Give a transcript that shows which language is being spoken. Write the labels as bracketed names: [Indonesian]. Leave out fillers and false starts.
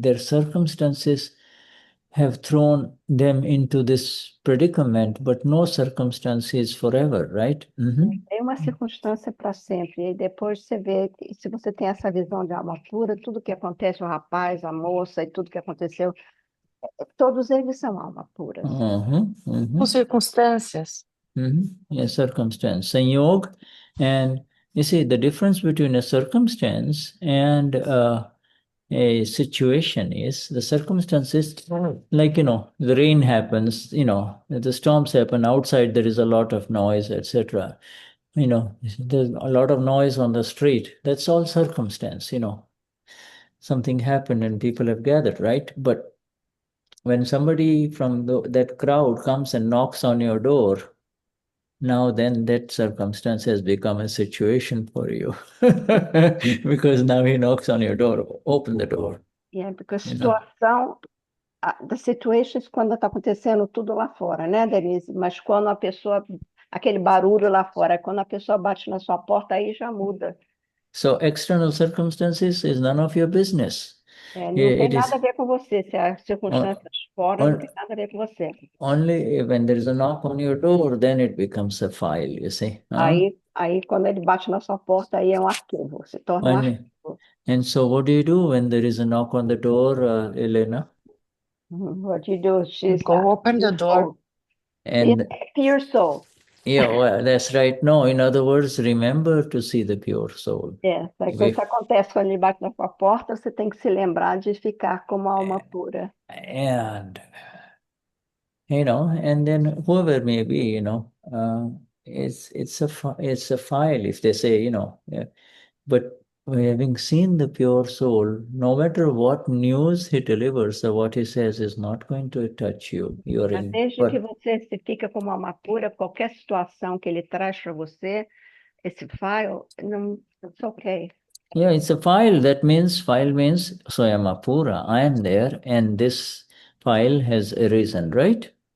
[English] Their circumstances have thrown them into this predicament, but no circumstance is forever, right? [Portuguese] É uma circunstância para sempre. E depois você vê, se você tem essa visão de alma pura, tudo que acontece, o rapaz, a moça e tudo que aconteceu, todos eles são alma puras. Com circunstâncias. [English] A circumstance. Sanyog, and you see the difference between a circumstance and a situation is the circumstances, like, you know, the rain happens, you know, the storms happen outside, there is a lot of noise, etc. You know, there's a lot of noise on the street. That's all circumstance, you know. Something happened and people have gathered, right? But when somebody from that crowd comes and knocks on your door, now then that circumstance has become a situation for you. Because now he knocks on your door, open the door. [Portuguese] Yeah, porque a situação, [English] the situations [Portuguese] quando está acontecendo tudo lá fora, né, Denise? Mas quando a pessoa, aquele barulho lá fora, quando a pessoa bate na sua porta, aí já muda. [English] So external circumstances is none of your business. [Portuguese] Não tem nada a ver com você, se as circunstâncias fora não tem nada a ver com você. [English] Only when there is a knock on your door, then it becomes a file, you see. [Portuguese] Aí quando ele bate na sua porta, aí é um arquivo, se torna um arquivo. [English] And so what do you do when there is a knock on the door, Helena? What do you do? Go open the door. And your soul. Yeah, well, that's right. No, in other words, remember to see the pure soul. [Portuguese] Aí quando isso acontece, quando ele bate na sua porta, você tem que se lembrar de ficar como alma pura. [English] And, and then whoever may be, it's a file, if they say, yeah. But having seen the pure soul, no matter what news he delivers or what he says is not going to touch you. You're [Portuguese] Mas [English] in. [Portuguese] desde que você se fica como alma pura, qualquer situação que ele traz para você, esse file, não, [English] it's okay. Yeah, it's a file. File means Swayama Pura. I am there, and this file has arisen, right?